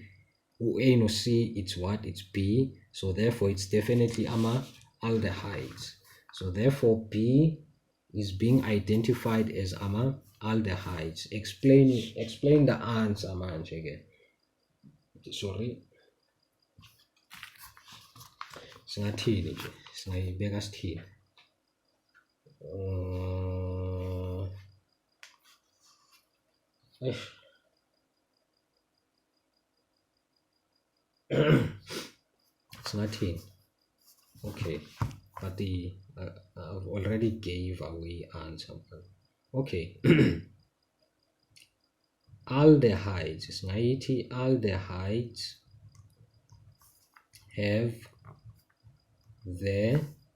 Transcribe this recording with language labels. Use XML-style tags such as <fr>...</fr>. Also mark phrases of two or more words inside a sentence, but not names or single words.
<en>A and C, it's what? It's B. So therefore it's definitely aldehydes. So therefore B is being identified as aldehydes. Explain the answer manje again. Sorry,</en> <nd>singathini nje, singayibeka sithini? Singathini?</nd> <en>Okay, but I've already gave away answer. Okay. Aldehydes, singayithi aldehydes have the</en>